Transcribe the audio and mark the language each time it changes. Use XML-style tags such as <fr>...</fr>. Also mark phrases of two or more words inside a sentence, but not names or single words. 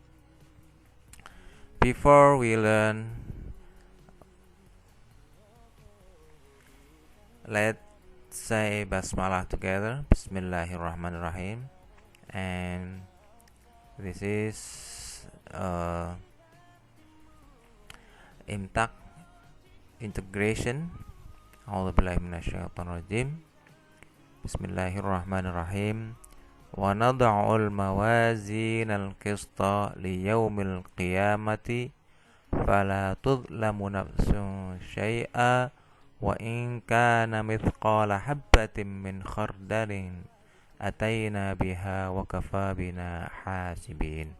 <en>Before we learn, let's say Basmalah together. Bismillahirrahmanirrahim. And this is imtak integration.</en> <ar>أعوذ بالله من الشيطان الرجيم. بسم الله الرحمن الرحيم. ونضع الموازين القسط ليوم القيامة فلا تظلم نفس شيئا وإن كان مثقال حبة من خردل أتينا بها وكفى بنا حاسبين.</ar>